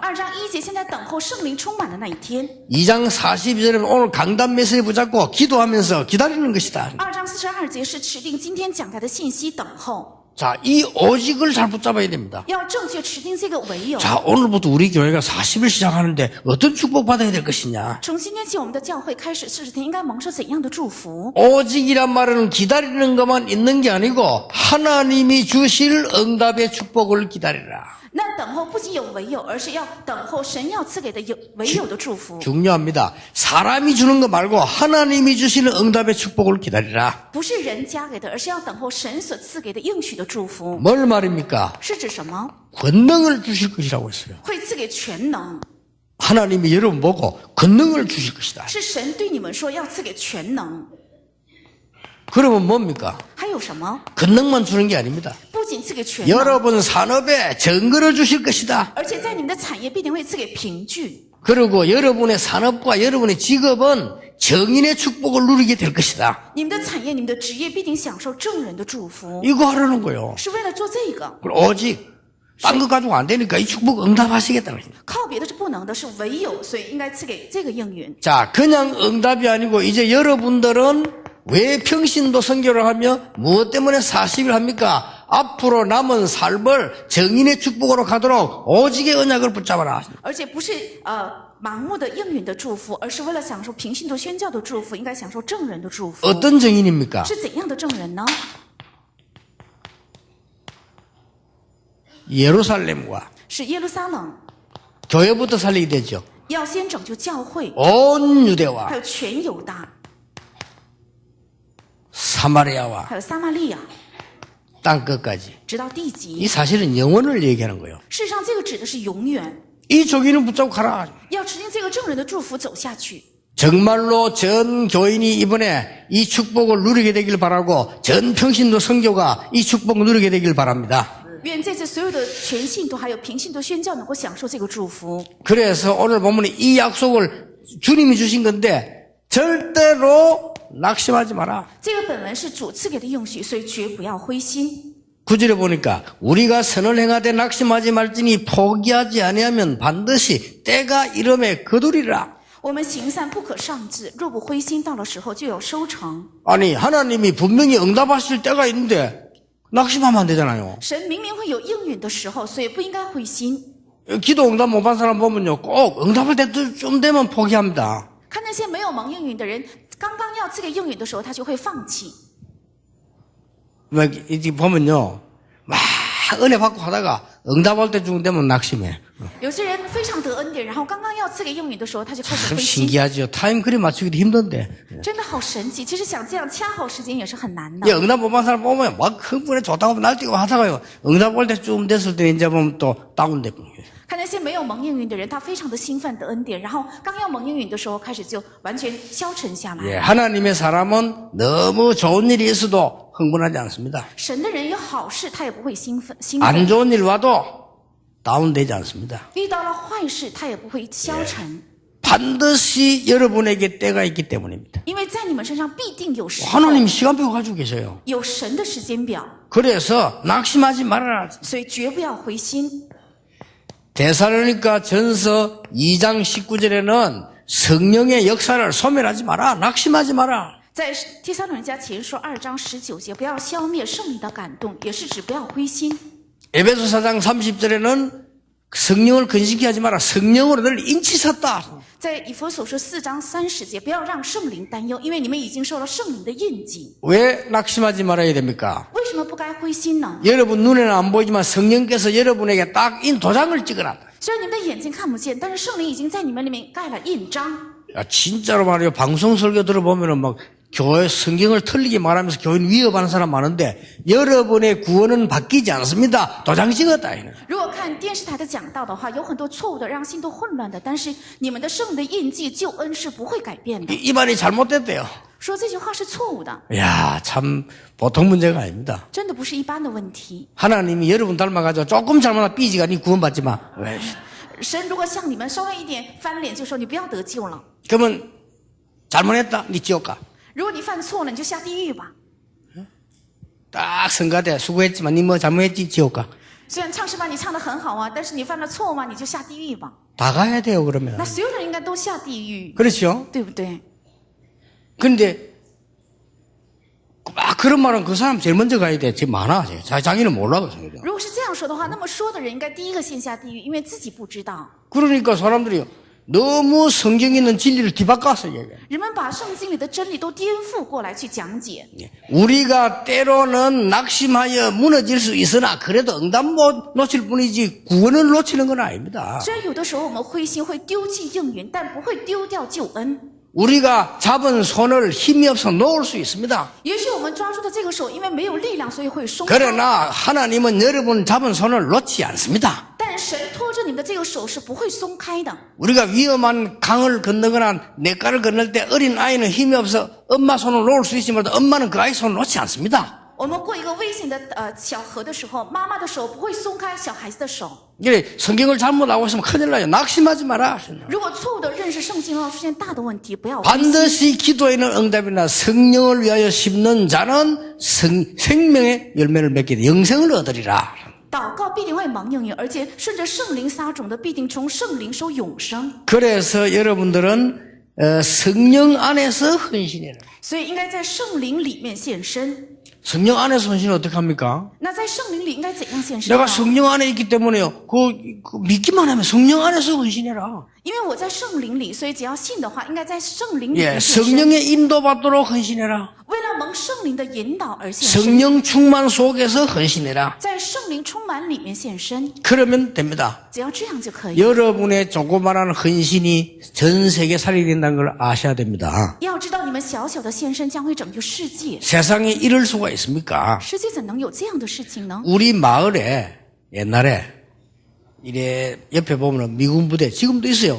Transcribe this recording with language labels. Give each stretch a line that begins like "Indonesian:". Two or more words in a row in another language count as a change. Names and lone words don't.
Chinese: 2 章1节现在等候圣灵充满的那一天。
Korean: 2장 42절에는 오늘 강단 메시지 붙잡고 기도하면서 기다리는 것이다.
Chinese: 2 章42节是持定今天讲台的信息，等候。
Korean: 자, 이 오직을 잘 붙잡아야 됩니다.
Chinese: 要正确持定这个唯有。
Korean: 자, 오늘부터 우리 교회가 40일 시작하는데 어떤 축복 받아야 될 것이냐?
Chinese: 从今天起，我们的教会开始40天，应该蒙受怎样的祝福？
Korean: 오직이란 말은 기다리는 것만 있는 게 아니고 하나님이 주실 응답의 축복을 기다리라.
Chinese: 那等候不仅有唯有，而是要等候神要赐给的有唯有的祝福。
Korean: 중요합니다. 사람이 주는 거 말고 하나님이 주시는 응답의 축복을 기다리라.
Chinese: 不是人加给的，而是要等候神所赐给的应许的祝福。
Korean: 뭘 말입니까?
Chinese: 是指什么？
Korean: 권능을 주실 것이라고 했어요.
Chinese: 会赐给全能。
Korean: 하나님이 여러분 보고 권능을 주실 것이다.
Chinese: 是神对你们说要赐给全能。
Korean: 그러면 뭡니까?
Chinese: 还有什么？
Korean: 권능만 주는 게 아닙니다.
Chinese: 不仅赐给全能，
Korean: 여러분 산업에 정거를 주실 것이다.
Chinese: 而且在你们的产业必定会赐给凭据。
Korean: 그리고 여러분의 산업과 여러분의 직업은 정인의 축복을 누리게 될 것이다.
Chinese: 你们的产业、你们的职业必定享受证人的祝福，
Korean: 이거 하라는 거예요.
Chinese: 是为了做这个。
Korean: 그리고 오직 딴 거 가지고 안 되니까 이 축복 응답하시겠다는 것입니다.
Chinese: 靠别的是不能的，是唯有，所以应该赐给这个应允。
Korean: 자, 그냥 응답이 아니고 이제 여러분들은 왜 평신도 선교를 하며 무엇 때문에 40일 합니까? 앞으로 남은 삶을 정인의 축복으로 가도록 오직의 언약을 붙잡아라.
Chinese: 而且不是盲目的应允的祝福，而是为了享受平信徒宣教的祝福，应该享受证人的祝福。
Korean: 어떤 정인입니까?
Chinese: 是怎样的证人呢？
Korean: 예루살렘과
Chinese: 是耶路撒冷，
Korean: 교회부터 살리게 되죠.
Chinese: 要先拯救教会，
Korean: 온 유대와
Chinese: 还有全犹大，
Korean: 사마리아와
Chinese: 还有撒玛利亚，
Korean: 땅 끝까지.
Chinese: 直到地
Korean: 이
Chinese: 极。
Korean: 사실은 영원을 얘기하는 거예요.
Chinese: 事实上，这个指的是永远，
Korean: 이 조기는 붙잡고 가라.
Chinese: 要持定这个证人的祝福走下去。
Korean: 정말로 전 교인이 이번에 이 축복을 누리게 되길 바라고 전 평신도 선교가 이 축복을 누리게 되길 바랍니다.
Chinese: 愿这次所有的全信徒还有平信徒宣教能够享受这个祝福。
Korean: 그래서 오늘 보면 이 약속을 주님이 주신 건데 절대로 낙심하지 마라.
Chinese: 这个本文是主赐给的应许，所以绝不要灰心。
Korean: 구절에 보니까 우리가 선을 행하되 낙심하지 말지니 포기하지 아니하면 반드시 때가 이름에 거두리라.
Chinese: 我们行善不可上志，若不灰心，到了时候就有收成。
Korean: 아니 하나님이 분명히 응답하실 때가 있는데 낙심하면 안 되잖아요.
Chinese: 神明明会有应允的时候，所以不应该灰心。
Korean: 기도 응답 못 받은 사람 보면요 꼭 응답할 때좀 되면 포기합니다.
Chinese: 看那些没有蒙应允的人，刚刚要赐给应允的时候，他就会放弃。
Korean: 막 이제 보면요 막 은혜 받고 하다가 응답할 때쯤 되면 낙심해.
Chinese: 有些人非常得恩典，然后刚刚要赐给应允的时候，他就开始
Korean: 참
Chinese: 灰心，
Korean: 신기하죠. 타임 그리 맞추기도 힘든데.
Chinese: 真的好神奇。其实想这样掐好时间也是很难的
Korean: 이 。 응답 못 받은 사람 보면 막 흥분해 좋다고 날뛰고 하다가요 응답 올 때쯤 됐을 때 이제 보면 또 다운돼.
Chinese: 看那些没有蒙应允的人，他非常的兴奋得恩典，然后刚要蒙应允的时候，开始就完全消沉下来。
Korean: 예, 하나님의 사람은 너무 좋은 일이 있어도 흥분하지 않습니다.
Chinese: 神的人有好事，他也不会兴奋。
Korean: 안 좋은 일 와도 다운되지 않습니다.
Chinese: 遇到了坏事，他也不会消沉，
Korean: 반드시 여러분에게 때가 있기 때문입니다.
Chinese: 因为在你们身上必定有时候，
Korean: 하나님이 시간표 가지고 계세요.
Chinese: 有神的时间表，
Korean: 그래서 낙심하지 말아라.
Chinese: 所以绝不要灰心。
Korean: 데살로니가 전서 2장 19절에는 성령의 역사를 소멸하지 마라. 낙심하지 마라.
Chinese: 在帖撒罗尼迦前书2章19节，不要消灭圣灵的感动，也是指不要灰心。
Korean: 에베소 4장 30절에는 성령을 근심케 하지 마라. 성령으로 늘 인치섰다.
Chinese: 在以弗所书4章30节，不要让圣灵担忧，因为你们已经受了圣灵的印记。
Korean: 왜 낙심하지 말아야 됩니까?
Chinese: 为什么不该灰心呢？
Korean: 여러분 눈에는 안 보이지만 성령께서 여러분에게 딱 인 도장을 찍어놨다.
Chinese: 虽然你们的眼睛看不见，但是圣灵已经在你们里面盖了印章。
Korean: 야, 진짜로 말이에요. 방송 설교 들어보면은 막 교회 성경을 틀리게 말하면서 교인 위협하는 사람 많은데 여러분의 구원은 바뀌지 않습니다. 도장 찍었다.
Chinese: 如果看电视台的讲道的话，有很多错误的，让信徒混乱的。但是你们的圣灵的印记、救恩是不会改变的。
Korean: 이 말이 잘못됐대요.
Chinese: 说这句话是错误的，
Korean: 야, 참 보통 문제가 아닙니다.
Chinese: 真的不是一般的问题。
Korean: 하나님이 여러분 닮아가지고 조금 잘못하면 삐지가 니 구원받지 마. 왜?
Chinese: 神如果像你们稍微一点翻脸，就说你不要得救了。
Korean: 그러면 잘못했다. 니 지옥 가.
Chinese: 如果你犯错了，你就下地狱吧。
Korean: 딱 성가대 수고했지만 니 뭐 잘못했지 지옥 가.
Chinese: 虽然唱诗班你唱得很好啊，但是你犯了错嘛，你就下地狱吧。
Korean: 다 가야 돼요 그러면.
Chinese: 那所有人应该都下地狱，
Korean: 그렇죠?
Chinese: 对不对？
Korean: 근데 막 그런 말은 그 사람 제일 먼저 가야 돼. 지금 많아. 자기는 몰라.
Chinese: 如果是这样说的话，那么说的人应该第一个先下地狱，因为自己不知道。
Korean: 그러니까 사람들이 너무 성경 있는 진리를 뒤바꿔서 얘기해.
Chinese: 人们把圣经里的真理都颠覆过来去讲解。
Korean: 우리가 때로는 낙심하여 무너질 수 있으나 그래도 응답 못 놓칠 뿐이지 구원을 놓치는 건 아닙니다.
Chinese: 虽然有的时候我们灰心会丢弃应允，但不会丢掉救恩。
Korean: 우리가 잡은 손을 힘이 없어 놓을 수 있습니다.
Chinese: 也许我们抓住的这个手，因为没有力量，所以会松开。
Korean: 그러나 하나님은 여러분 잡은 손을 놓지 않습니다.
Chinese: 但但神托着你们的这个手是不会松开的。
Korean: 우리가 위험한 강을 건너거나 냇가를 건널 때 어린 아이는 힘이 없어 엄마 손을 놓을 수 있지만 엄마는 그 아이 손을 놓지 않습니다.
Chinese: 我们过一个危险的小河的时候，妈妈的手不会松开小孩子的手。
Korean: 이래 성경을 잘못 알고 있으면 큰일 나요. 낙심하지 마라.
Chinese: 如果错误的认识圣经会出现大的问题，不要灰心。
Korean: 반드시 기도에는 응답이나 성령을 위하여 심는 자는 생명의 열매를 맺게 돼 영생을 얻으리라.
Chinese: 祷告必定会蒙应允，而且顺着圣灵撒种的必定从圣灵收永生。
Korean: 그래서 여러분들은 성령 안에서 헌신해라.
Chinese: 所以应该在圣灵里面献身。
Korean: 성령 안에서 헌신은 어떻게 합니까?
Chinese: 那在圣灵里应该怎样献身？
Korean: 내가 성령 안에 있기 때문에요. 그 믿기만 하면 성령 안에서 헌신해라. 因为我在圣灵里，所以只要信的话，应该在圣灵里 예,
Chinese: 面献身。
Korean: 성령의 인도받도록 헌신해라.
Chinese: 为了蒙圣灵的引导而献身，
Korean: 성령 충만 속에서 헌신해라.
Chinese: 在圣灵充满里面献身，
Korean: 그러면 됩니다.
Chinese: 只要这样就可以。
Korean: 여러분의 조그마한 헌신이 전 세계 살이 된다는 걸 아셔야 됩니다.
Chinese: 要知道你们小小的献身将会拯救世界，
Korean: 세상에 이럴 수가 있습니까?
Chinese: 世界怎能有这样的事情呢？
Korean: 우리 마을에 옛날에 이래 옆에 보면 미군 부대 지금도 있어요.